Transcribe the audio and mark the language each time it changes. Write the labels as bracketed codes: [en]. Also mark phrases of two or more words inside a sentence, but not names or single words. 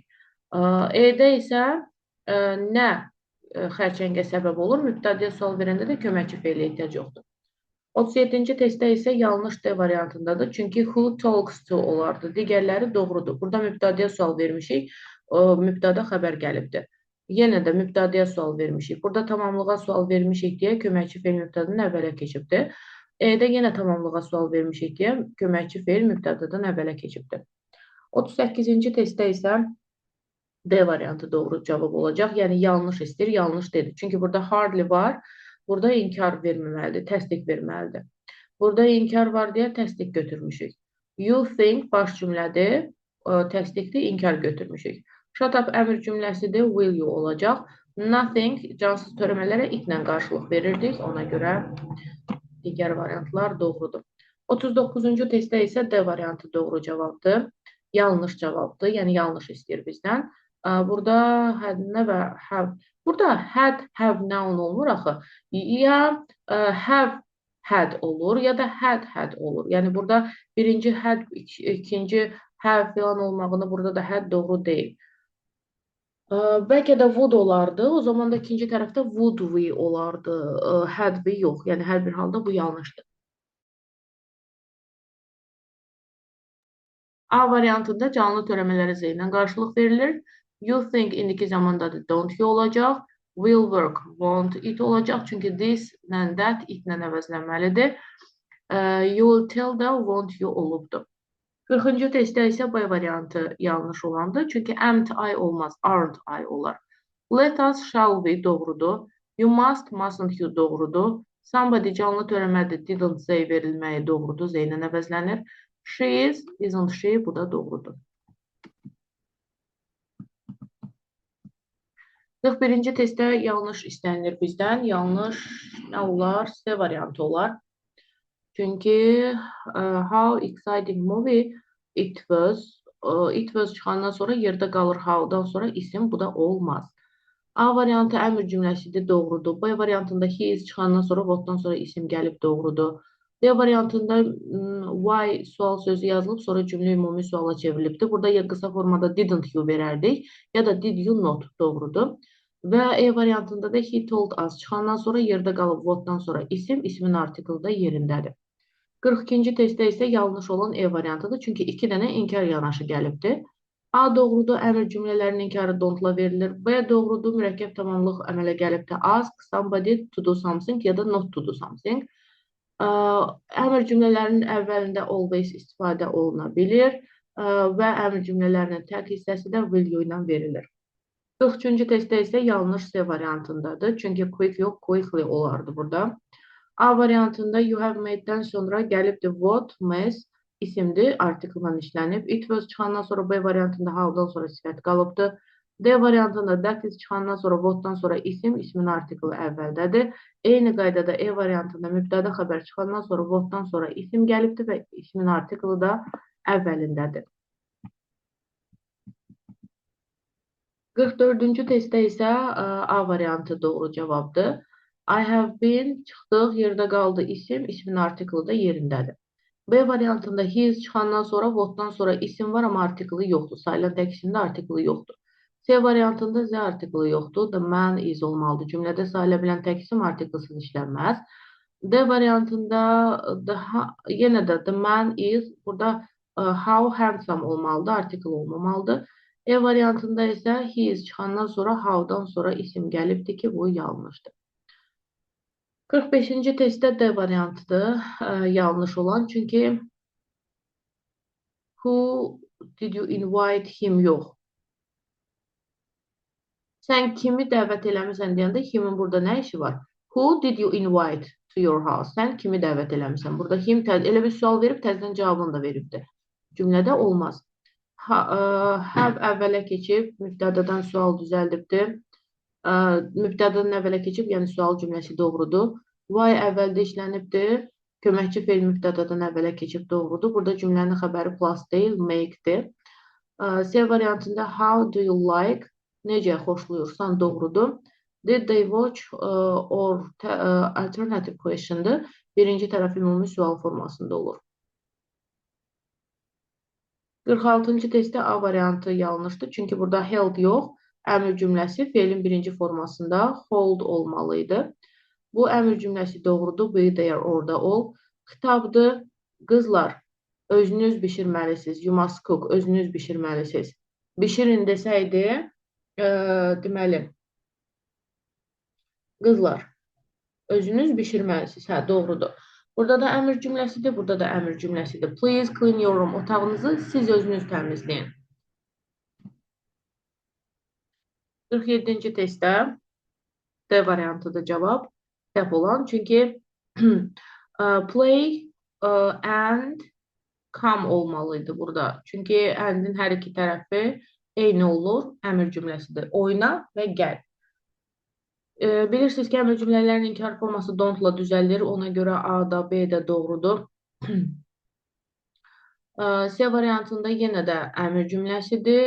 [az] E-də isə nə xərçəngə səbəb olur? Mübtədəyə sual verəndə də köməkçi feilə ehtiyac yoxdur. 37-ci testdə isə yanlış D variantındadır. Çünki [en] who talks to [az] olardı. Digərləri doğrudur. Burada mübtədəyə sual vermişik. Mübtədə xəbər gəlibdir. Yenə də mübtədəyə sual vermişik. Burada tamamlığa sual vermişik deyə köməkçi feil mübtədanın əvvələ keçibdir. E-də yenə tamamlığa sual vermişik deyə köməkçi feil mübtədadan əvvələ keçibdir. 38-ci testdə isə D variantı doğru cavab olacaq. Yəni yanlış istəyir, yanlış dedi. Çünki burada hardly var. Burada inkar verməməlidir, təsdiq verməlidir. Burada inkar var deyə təsdiq götürmüşük. [en] You think [az] baş cümlədir, təsdiqdir, inkar götürmüşük. [en] Shut up [az] əmr cümləsidir, [en] will you olacaq. [az] Nothing cansız törəmələrə itlə qarşılıq verirdik, ona görə digər variantlar doğrudur. 39-cu testdə isə D variantı doğru cavabdır. Yanlış cavabdır, yəni yanlış istəyir bizdən. Burada had və have. Burada [en] had, have, noun [az] olmur axı. Ya [en] have had [az] olur ya da had olur. Yəni burada birinci had, ikinci have falan olmağını burada da had doğru deyil. Bəlkə də would olardı. O zaman da ikinci tərəfdə [en] would we [az] olardı. [en] Had we yox. [az] Yəni hər bir halda bu yanlışdır. A variantında canlı törəmələrə Z ilə qarşılıq verilir. [en] You think [az] indiki zamanda da [en] don't you [az] olacaq. [en] Will work, won't it olacaq. [az] Çünki this ilə [en] that it [az] ilə əvəzlənməlidir. [en] You will tell da won't you olubdur. [az] 40-cı testdə isə B variantı yanlış olandır. Çünki [en] am't I [az] olmaz, [en] aren't I olar. Let us, shall we doğrudur. You must, mustn't you doğrudur. [az] Somebody canlı törəmədir, [en] didn't say [az] verilməyi doğrudur, Z ilə əvəzlənir. [en] She is, isn't she, [az] bu da doğrudur. 41-ci testdə yanlış istənilir bizdən. Yanlış nə olar? C variantı olar. Çünki [en] how exciting movie it was [az] çıxandan sonra yerdə qalır how'dan sonra isim, bu da olmaz. A variantı əmr cümləsidir, doğrudur. B variantında [en] he is [az] çıxandan sonra whatdan sonra isim gəlib, doğrudur. D variantında why sual sözü yazılıb, sonra cümlə ümumi suala çevrilibdir. Burada ya qısa formada [en] didn't you [az] verərdik, ya da [en] did you not, [az] doğrudur. Və E variantında da [en] he told us [az] çıxandan sonra yerdə qalıb whatdan sonra isim, ismin artiklı da yerindədir. 42-ci testdə isə yanlış olan E variantıdır. Çünki 2 dənə inkar yanaşı gəlibdir. A doğrudur, əmr cümlələrinin inkarı don't-la verilir. B doğrudur, mürəkkəb tamamlıq əmələ gəlibdir. [en] Ask somebody to do something [az] ya da [en] not to do something. [az] Əmr cümlələrinin əvvəlində always istifadə oluna bilir və əmr cümlələrinin tək hissəsi də [en] will you [az] ilə verilir. 43-cü testdə isə yanlış C variantındadır. Çünki quick yox, quickly olardı burada. A variantında [en] you have made- [az] dən sonra gəlibdir what, mess, isimdir, artikılla işlənib. [en] It was [az] çıxandan sonra B variantında how-dan sonra sifət qalıbdır. D variantında [en] that is [az] çıxandan sonra what-dan sonra isim, ismin artikılı əvvəldədir. Eyni qaydada E variantında mübtəda xəbər çıxandan sonra what-dan sonra isim gəlibdir və ismin artikılı da əvvəlindədir. 44-cü testdə isə A variantı doğru cavabdır. [en] I have been [az] çıxdıq, yerdə qaldı isim, ismin artiklı da yerindədir. B variantında [en] he is [az] çıxandan sonra what'dan sonra isim var, amma artiklı yoxdur. Sayılan tək isimdə artiklı yoxdur. C variantında Z artiklı yoxdur. [en] The man is olmalıdır. [az] Cümlədə sayıla bilən tək isim artiklsız işlənməz. D variantında yenə də [en] the man is, [az] burada [en] how handsome [az] olmalıdır, artiklı olmamalıdır. E variantında isə [en] he is [az] çıxandan sonra how-dan sonra isim gəlibdir ki, bu yanlışdır. 45-ci testdə D variantıdır yanlış olan. [en] Çünki who did you invite him yox. [az] Sən kimi dəvət eləmirsən deyəndə himin burada nə işi var? [en] Who did you invite to your house? [az] Sən kimi dəvət eləmirsən? Burada him elə bir sual verib, təzdən cavabını da veribdir. Cümlədə olmaz. Have əvvələ keçib, mübtədadan sual düzəldibdir. Mübtədadan əvvələ keçib, yəni sual cümləsi doğrudur. Why əvvəldə işlənibdir. Köməkçi fe'l mübtədadan əvvələ keçib, doğrudur. Burada cümlənin xəbəri plus deyil, make-dir. [en] C variantında how do you like, [az] necə xoşlayırsan, doğrudur. [en] Did they watch or alternative question'dır. [az] Birinci tərəf ümumi sual formasında olur. 46-cı testdə A variantı yanlışdır. Çünki burada held yox, əmr cümləsi fe'lin birinci formasında hold olmalıydı. Bu əmr cümləsi doğrudur. [en] Be there, [az] orada ol. Xitabdır. Qızlar, özünüz bişirməlisiniz. [en] You must cook. [az] Özünüz bişirməlisiniz. Bişirin desəydi, deməli, qızlar, özünüz bişirməlisiniz. Hə, doğrudur. Burada da əmr cümləsidir, burada da əmr cümləsidir. [en] Please clean your room. [az] Otağınızı siz özünüz təmizləyin. 47-ci testdə D variantıdır cavab. Səhv olan. Çünki [en] play and come [az] olmalıydı burada. Çünki and'in hər iki tərəfi eyni olur. Əmr cümləsidir. Oyna və gəl. Bilirsiniz ki, əmr cümlələrinin inkar forması don't-la düzəlir. Ona görə A da, B də doğrudur. C variantında yenə də əmr cümləsidir.